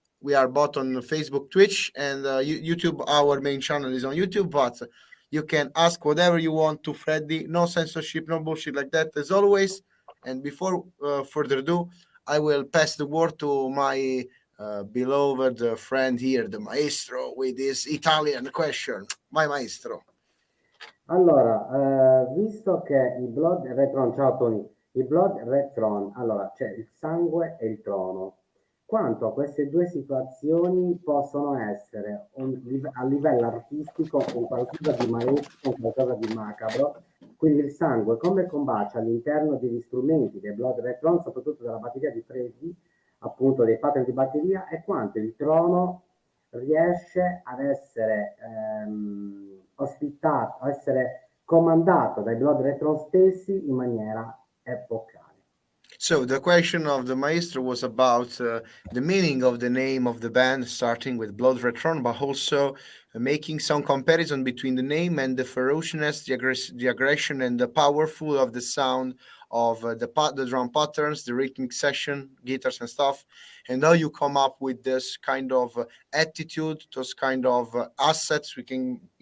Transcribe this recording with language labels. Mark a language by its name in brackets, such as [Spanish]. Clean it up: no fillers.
[English] We are both on Facebook, Twitch, and YouTube. Our main channel is on YouTube, but you can ask whatever you want to Freddy. No censorship, no bullshit like that, as always. And before further ado, I will pass the word to my beloved friend here, the Maestro, with this Italian question. My Maestro. [Italian] Allora, visto che il Blood Electron, ciao Tony, il Blood Electron, allora c'è il sangue e il trono. Quanto queste due situazioni possono essere a livello artistico un qualcosa di maestro, un qualcosa di macabro. Quindi il sangue come combacia all'interno degli strumenti del Blood Electron, soprattutto della batteria di Freddy, appunto dei pattern di batteria, e quanto il trono riesce ad essere ospitato, a essere comandato dai Blood Electron stessi in maniera epocale. [English] So the question of the Maestro was about the meaning of the name of the band, starting with Blood Electron, but also making some comparison between the name and the ferociousness, the aggression, and the powerful of the sound of the drum patterns, the rhythmic section, guitars and stuff, and how you come up with this kind of attitude, those kind of assets we can